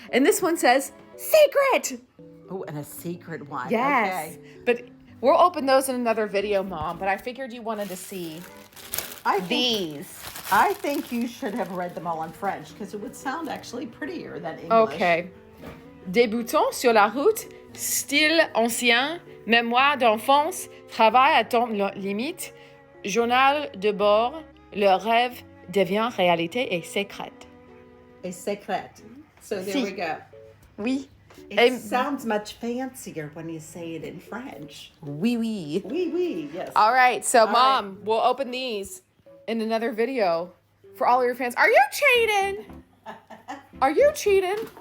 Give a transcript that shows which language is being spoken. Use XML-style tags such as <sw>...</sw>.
<en>And this one says secret. Oh, and a secret one. Yes. Okay. But we'll open those in another video, Mom. But I figured you wanted to see these. I think you should have read them all in French because it would sound actually prettier than English. Okay.</en> <fr>Débutons sur la route, style ancien, mémoire d'enfance, travail à temps limite, journal de bord, le rêve devient réalité et secrète.</fr> <en>A secret. So there</en> <fr>Si.</fr> <en>we go.</en> <fr>Oui.</fr> <en>It sounds much fancier when you say it in French.</en> <fr>Oui, oui. Oui, oui, yes.</fr> <en>All right, so All Mom, we'll open these in another video for all of your fans. Are you cheating? Are you cheating?</en>